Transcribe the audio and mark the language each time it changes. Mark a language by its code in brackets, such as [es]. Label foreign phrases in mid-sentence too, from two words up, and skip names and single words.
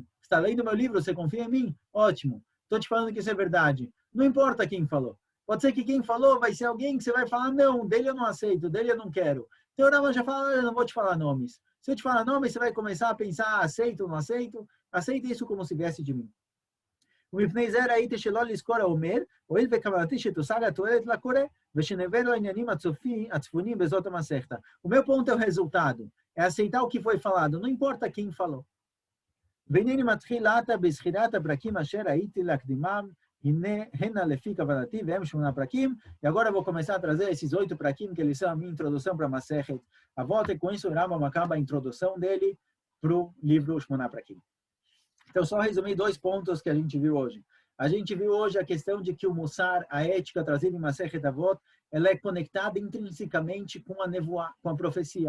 [pt] Está lendo meu livro, você confia em mim? Ótimo. Estou te falando que isso é verdade. Não importa quem falou. Pode ser que quem falou vai ser alguém que você vai falar, não, dele eu não aceito, dele eu não quero. Então o Rama já fala, eu não vou te falar nomes. Se eu te falar nomes, você vai começar a pensar, aceito ou não aceito? Aceita isso como se viesse de mim. [he] ומפני זה ראיתי שלא לזכור האומר, הואיל וכוונתי שתושג התועלת לקורא, ושנבא לו העניינים הצפונים בזאת המסכתא. [pt] O meu ponto é o resultado, é aceitar o que foi falado, não importa quem falou. [he] והנני מתחיל עתה בזכירת הפרקים אשר ראיתי להקדימם, הנה לפי כוונתי, והם 8 פרקים, [pt] e agora eu vou começar a trazer esses 8 prakim, que eles são a minha introdução para a Masechet Avot, e com isso o Rambam acaba a introdução dele para o livro 8 prakim. Então, só resumir 2 pontos que a gente viu hoje. A gente viu hoje a questão de que o Mussar, a ética trazida em Masechet Avot, ela é conectada intrinsecamente com a nevoá, com a profecia.